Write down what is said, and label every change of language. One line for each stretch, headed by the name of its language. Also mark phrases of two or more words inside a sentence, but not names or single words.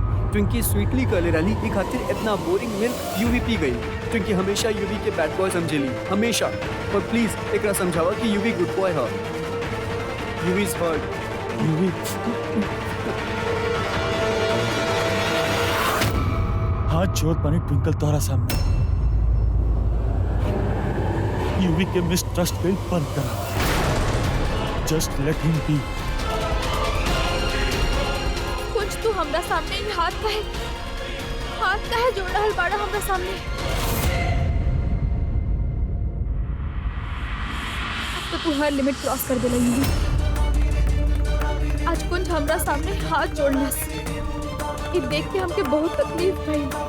Bhojpuri: ट्विंकी स्वीटली कहले रहली ई खातिर इतना
English: boring milk
Bhojpuri: यूवी पी गई। ट्विंकी हमेशा यूवी के
English: bad boy
Bhojpuri: समझेली, हमेशा। पर प्लीज एकरा समझावा कि यूवी
English: good boy
Bhojpuri: है।
English: Yuvi is hurt.
Bhojpuri: यूवी हाथ जोड़ पानी ट्विंकल तोहरा सामने। यूवी के मिसट्रस्ट पे बंद करा।
English: just let him be.
Bhojpuri: कुछ तू हमरा सामने ही हाथ काहे जोड़ रहल बाड़ा हमरा सामने। अब तो तू हर
English: limit cross
Bhojpuri: कर देला यूवी। आज कुछ हमरा सामने हाथ जोड़लस, ये देख के हमके बहुत तकलीफ भई।